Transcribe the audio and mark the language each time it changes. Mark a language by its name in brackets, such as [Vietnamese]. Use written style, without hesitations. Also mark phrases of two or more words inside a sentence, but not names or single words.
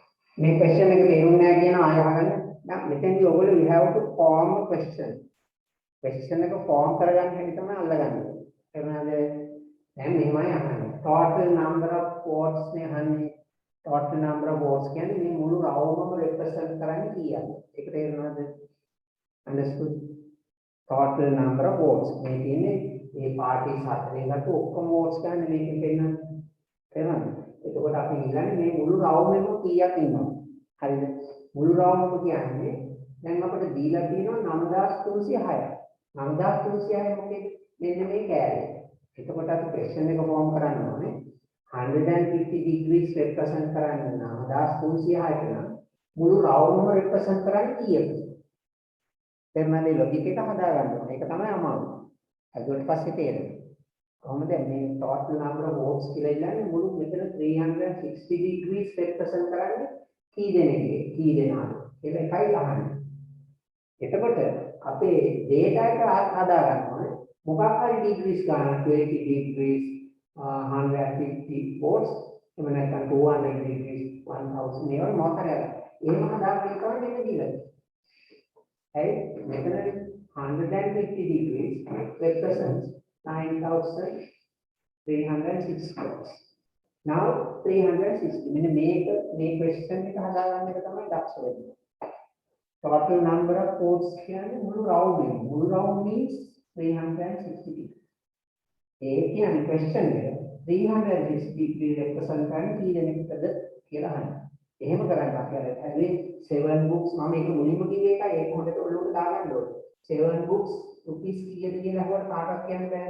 [Sinhala] මේ question එක තේරුම් නැහැ කියන ආය අහගන්න. දැන් මෙතෙන්දී ඔයගොල්ලෝ [English] we have to form a question. [Sinhala] question එක form කරගන්න හැටි තමයි අල්ලගන්නේ. එතනද දැන් මෙහෙමයි අහන්නේ. [English] total number of votes නේ අහන්නේ. total number of votes [Sinhala] කියන්නේ මේ මුළු රවුමම represent කරන්නේ කීයද? ඒක තේරෙනවද? [English] understood? total number of votes. [Sinhala] මේ කියන්නේ මේ party හතරේ ගත්ත ඔක්කොම votes ගන්න මේකෙන් දෙන්නන්නේ. තේරෙනවද? එතකොට අපි ඉල්ලන්නේ මේ මුළු රවුමෙම කීයක් ඉන්නවද? හරිද? මුළු රවුමම කියන්නේ දැන් අපිට දීලා තියෙනවා 9306ක්. 9306 මොකේද? මෙන්න මේ කෑල්ල. එතකොට අපි question එක form කරන්න ඕනේ [English] 150 degrees represent [Sinhala] කරන්නේ 9306ට නම් මුළු රවුමම represent කරන්නේ කීයද? තේරුණාද? ලොජික් එක හදාගන්න ඕනේ. ඒක තමයි අමාරු. හදුවට පස්සේ තේරෙනවා. කොහොමද මේ [English] total number of votes [Sinhala] කියලා ඉන්නේ මුළු මෙතන [English] 360 degrees represent [Sinhala] කරන්නේ කී දෙනෙක්ද? කී දෙනාද? කියලා එකයි අහන්නේ. එතකොට අපේ data එක හදා ගන්න ඕනේ. මොකක් හරි degrees ගන්න [English] 20 degrees 150 volts [Sinhala] එහෙම නැත්නම් [English] 200 degrees 1000 [Sinhala] ඒවා මොකක් හරි අර. එහෙම හදාගෙන ඉන්නකොට මෙන්න දීලා. හරි මෙතන [English] 150 degrees represents 9360 volts. [Sinhala] Now 360 මෙන්න මේ question එක හදාගන්න එක තමයි දක්ෂ වෙන්නේ. [English] Total number of votes [Sinhala] කියන්නේ මුළු [English] round means 360 degree. [Sinhala] ඒ කියන්නේ question එක [English] 360 degree represent [Sinhala] කරන්නේ කී දෙනෙක්ද කියලා අහන්න. එහෙම කරන්න අපි අර හැබැයි [English] 7 books [Sinhala] මම ඒක මුලින්ම කිව්වේ එකයි ඒක හොඳට ඔළුවට දාගන්න ඕනේ. [English] 7 books rupees [Sinhala] කීයද කියලා අහුවට කාටවත් කියන්න බෑනේ.